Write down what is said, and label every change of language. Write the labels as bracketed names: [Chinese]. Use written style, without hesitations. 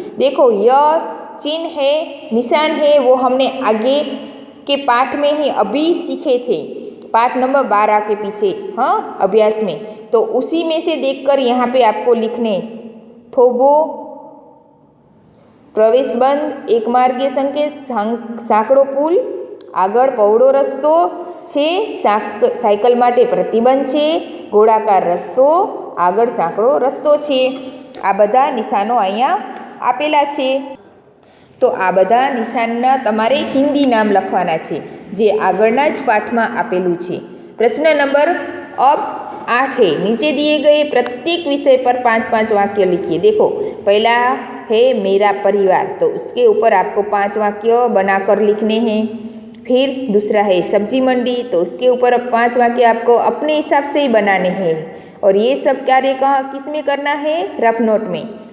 [Hindi] देखो यह चिन्ह है, निशान है, वो हमने आगे के पाठ में ही अभी सीखे थे, पाठ नंबर 12 के पीछे, हाँ अभ्यास में, तो उसी में से देखकर यहाँ पे आपको लिखने, थोबो, प्रवेश बंद, एक मार्गीय संकेत, [Gujarati] સાંકડો પુલ, આગળ પહોળો રસ્તો છે, સાયકલ માટે પ્રતિબંધ છે, ગોળાકાર રસ્તો, આગળ સાંકડો રસ્તો છે। આ બધા નિશાનો અહીંયા આપેલા છે, તો આ બધા નિશાનના તમારે હિન્દી નામ લખવાના છે, જે આગળના જ પાઠમાં આપેલું છે। પ્રશ્ન નંબર [Hindi] अब 8 है, नीचे दिए गए प्रत्येक विषय पर 5-5 वाक्य लिखिए। देखो पहला है मेरा परिवार, तो उसके ऊपर आपको 5 वाक्य बनाकर लिखने हैं। फिर दूसरा है सब्जी मंडी, तो उसके ऊपर अब 5 वाक्य आपको अपने हिसाब से ही बनाने हैं, और ये सब कार्य कहाँ किस में करना है, रफ नोट में।